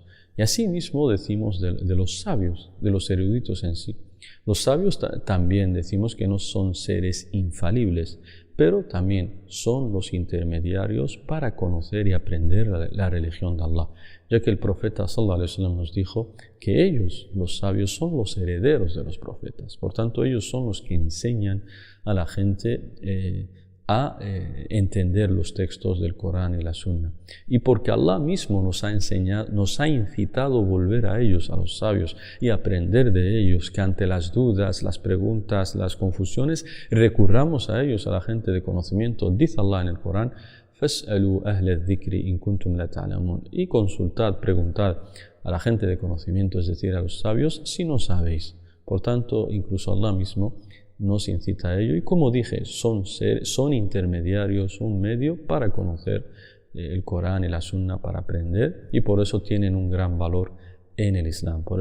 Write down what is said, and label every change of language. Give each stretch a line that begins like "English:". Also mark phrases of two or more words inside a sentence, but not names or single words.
Spanish: Y asimismo decimos de los sabios, de los eruditos en sí. Los sabios también decimos que no son seres infalibles, pero también son los intermediarios para conocer y aprender la religión de Allah, ya que el profeta
Arabic: صلى الله عليه وسلم
Spanish: nos dijo que ellos, los sabios, son los herederos de los profetas. Por tanto, ellos son los que enseñan a la gente a entender los textos del Corán y la Sunna. Y porque Allah mismo nos ha incitado a volver a ellos, a los sabios, y aprender de ellos, que ante las dudas, las preguntas, las confusiones, recurramos a ellos, a la gente de conocimiento. Dice Allah en el Corán:
Arabic: فَاسْأَلُوا أَهْلَ الذِّكْرِ إِن كُنْتُمْ لَا تَعْلَمُونَ.
Spanish: Y consultad, preguntad a la gente de conocimiento, es decir, a los sabios, si no sabéis. Por tanto, incluso Allah mismo nos incita a ello, y como dije, son intermediarios, un medio para conocer el Corán y la Sunna, para aprender, y por eso tienen un gran valor en el Islam.